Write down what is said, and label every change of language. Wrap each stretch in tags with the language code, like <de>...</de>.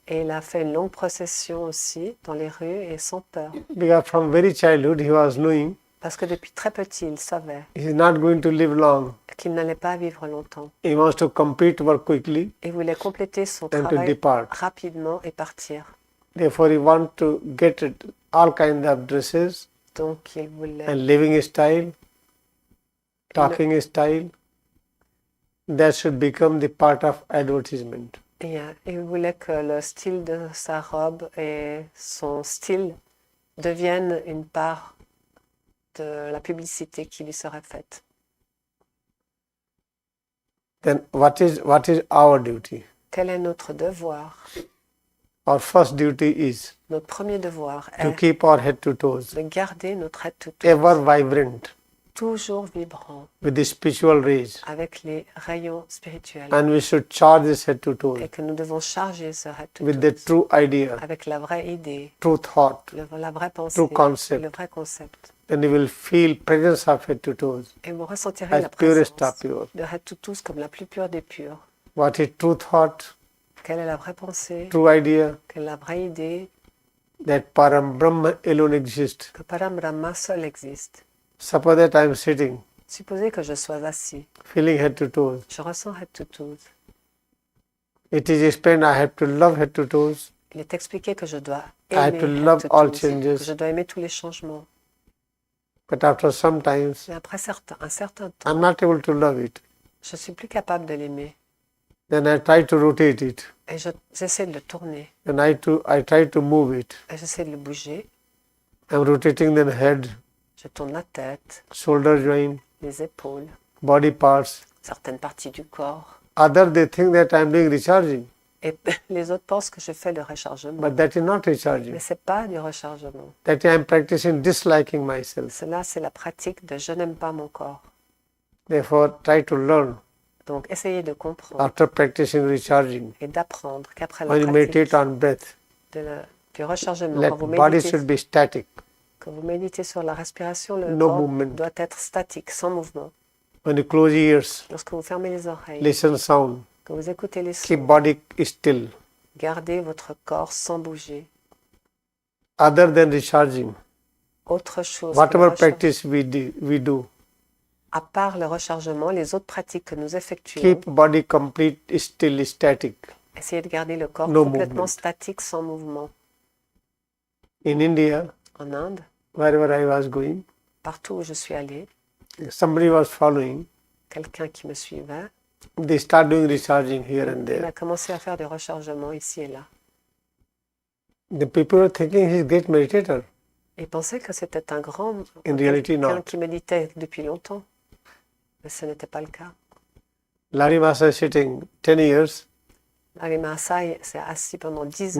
<fr>Et il a fait une longue procession aussi dans les rues et sans peur.</fr> <en>Because from very childhood he was knowing</en> <fr>Parce que depuis très petit, il savait</fr> <en>he's not going to live long.</en> <fr>qu'il n'allait pas vivre longtemps.</fr> <en>He wants to complete work quickly</en> <fr>Il voulait compléter son</fr> <en>and to</en> <fr>travail</fr> <en>depart.</en> <fr>rapidement et partir.</fr> <en>Therefore, he want to get all kinds of dresses</en> <fr>Donc il voulait</fr> <en>and living style, talking style. That should become the part of advertisement.</en> <fr>il voulait que le style de sa robe et son style deviennent une part de la publicité qui lui serait faite.</fr> <en>Then what is our duty?</en> <fr>Quel est notre devoir?</fr> <en>Our first duty is</en> <fr>Notre premier devoir</fr> <en>to</en> <fr>est</fr> <en>keep our head to toes</en> <fr>de garder notre head to toe</fr> <en>ever vibrant</en> <fr>toujours vibrant</fr> <en>with the spiritual rays,</en> <fr>avec les rayons spirituels</fr> <en>and we should charge this head to toes</en> <fr>et que nous devons charger ce head to</fr> <en>with toe the true idea,</en> <fr>avec la vraie idée,</fr> <en>true thought.</en> <fr>la vraie pensée,</fr> <en>True concept.</en> <fr>le vrai concept.</fr> <en>Then you will feel presence of head to toes</en> <fr>Et vous ressentirez</fr> <en>as</en> <fr>la</fr> <en>purest</en> <fr>présence</fr> <en>of pure.</en> <fr>de head to toes comme la plus pure des pures.</fr> <en>What is true thought,</en> <fr>Quelle est la vraie pensée?</fr> <en>true idea,</en> <fr>Quelle est la vraie idée?</fr> <en>that Param Brahma alone exists.</en> <fr>Que Parambrahma seul existe.</fr> <en>Suppose that I am sitting,</en> <fr>Supposez que je sois assis.</fr> <en>feeling head to toes.</en> <fr>Je ressens head to toes.</fr> <en>It is explained I have to love head to toes.</en> <fr>Il est expliqué que je dois</fr> <en>I have</en> <fr>aimer</fr> <en>to head love to all toes, changes.</en> <fr>que je dois aimer tous les changements.</fr> <en>But after some times,</en> <fr>Mais après un certain temps,</fr> <en>I'm not able to love it.</en> <fr>je suis plus capable de l'aimer.</fr> <en>Then I try to rotate it.</en> <fr>Et j'essaie de le tourner.</fr> <en>And I try to move it.</en> <fr>Et j'essaie de le bouger.</fr> <en>I'm rotating the head,</en> <fr>Je tourne la tête,</fr> <en>shoulder joint,</en> <fr>les épaules,</fr> <en>body parts.</en> <fr>certaines parties du corps.</fr> <en>Others, they think that I'm doing recharging.</en> <fr>Et les autres pensent que je fais le rechargement.</fr> <en>But that is not</en> <fr>Mais</fr> <en>recharging.</en> <fr>ce n'est pas du rechargement.</fr> <en>That I'm practicing disliking myself.</en> <fr>Cela, c'est la pratique de je n'aime pas mon corps.</fr> <en>Therefore, try to learn</en> <fr>Donc, essayez de comprendre</fr> <en>after practicing recharging.</en> <fr>et d'apprendre qu'après la</fr> <en>When you</en> <fr>pratique,</fr> <en>meditate on breath,</en> <fr>du rechargement.</fr> <en>Like body should be static.</en> <fr>Quand vous méditez sur la respiration, le</fr> <en>No</en> <fr>corps</fr> <en>movement.</en> <fr>doit être statique, sans mouvement.</fr> <en>When you close ears,</en> <fr>Lorsque vous fermez les oreilles,</fr> <en>listen sound,</en> <fr>quand vous écoutez les sons,</fr> <en>keep body still.</en> <fr>gardez votre corps sans bouger.</fr> <en>Other than recharging,</en> <fr>Autre chose,</fr> <en>whatever practice we do,</en> <fr>à part le rechargement, les autres pratiques que nous effectuons,</fr> <en>keep body complete still, static.</en> <fr>essayez de garder le corps</fr> <en>No</en> <fr>complètement</fr> <en>movement.</en> <fr>statique, sans mouvement.</fr> <en>In India,</en> <fr>En Inde,</fr> <en>wherever I was going,</en> <fr>partout où je suis allée,</fr> <en>somebody was following.</en> <fr>quelqu'un qui me suivait,</fr> <en>They start doing recharging here and</en> <fr>il</fr> <en>there.</en> <fr>a commencé à faire des rechargements ici et là.</fr> <en>The people are thinking he's a great meditator.</en> <fr>Et pensaient que c'était un grand,</fr> <en>In reality,</en> <fr>quelqu'un</fr> <en>not.</en> <fr>qui méditait depuis longtemps. Mais ce n'était pas le cas.</fr> <en>Larry Masa is sitting 10 years,</en> <fr>Larry Mahasai s'est assis pendant 10 ans</fr>